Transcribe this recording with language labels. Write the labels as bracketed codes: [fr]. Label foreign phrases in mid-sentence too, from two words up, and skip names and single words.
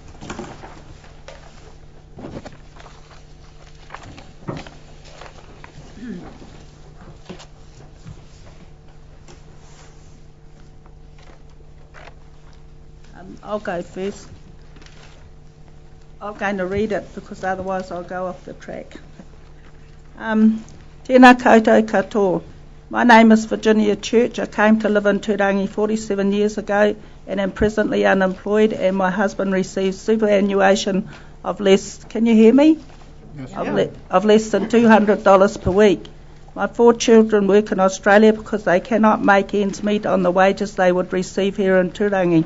[en] I'll go first. I'm going to read it because otherwise I'll go off the track. [mi] Tēnā koutou katoa. [en] My name is Virginia Church. I came to live in Turangi 47 years ago and am presently unemployed, and my husband receives superannuation of less, can you hear me? Yes. Of less than $200 per week. My 4 children work in Australia because they cannot make ends meet on the wages they would receive here in Turangi.